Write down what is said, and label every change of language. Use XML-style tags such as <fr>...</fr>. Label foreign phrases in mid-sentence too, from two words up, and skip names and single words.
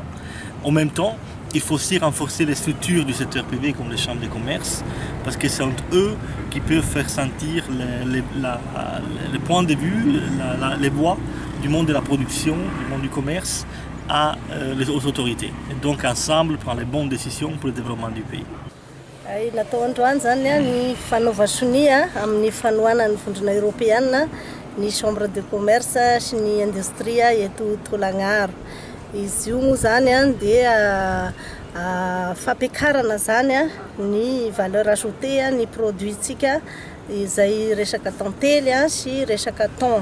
<fr>En même temps, il faut aussi renforcer les structures du secteur privé, comme les chambres de commerce, parce que c'est eux qui peuvent faire sentir les points de vue, les voix du monde de la production, du monde du commerce, aux autorités. Et donc, ensemble, prendre les bonnes décisions pour le développement du pays.</fr> <mg>Natao androany zany ny fanaova-sonia amin'ny fanohanan'ny</mg> <fr>vondrona européenne</fr> <mg>ny</mg> <fr>chambre de commerce</fr> <mg>sy ny industria eto Tolagnaro. Izy io moa zany dia fampiakarana zany ny</mg> <fr>valeur ajoutée</fr> <mg>ny produitsika izay resaka tantely sy resaka thon.</mg>